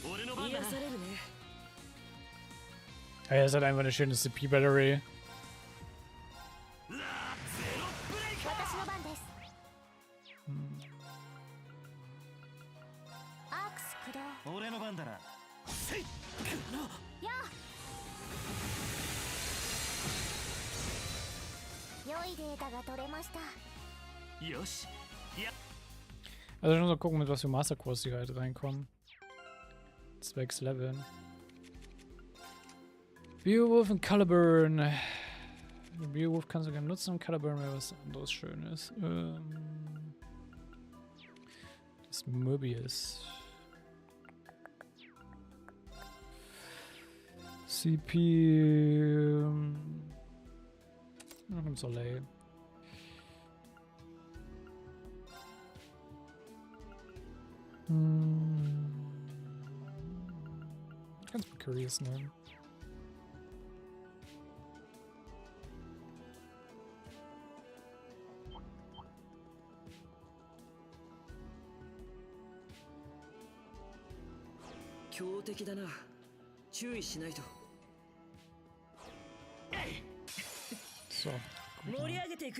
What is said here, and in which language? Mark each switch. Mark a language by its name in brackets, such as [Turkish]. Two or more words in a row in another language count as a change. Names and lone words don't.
[Japanese] 癒されるね。 [German] Hey, es hat einfach eine schöne CP-Battery. [Japanese] 私の番です。アークス駆動。俺の番だな。せい。やあ。良いデータが取れました。よし。や。 [German] Also ich muss mal gucken, mit was für Masterkurs die halt reinkommen. Zwecks Leveln. Beowulf und Caliburn. Beowulf kannst du gerne nutzen und Caliburn wäre was anderes Schönes. Das Möbius. CP. Noch im Soleil. Kannst du Curious nehmen. [Japanese] 強敵だな。注意しないと。 [German] So. [Japanese] 盛り上げていくよ。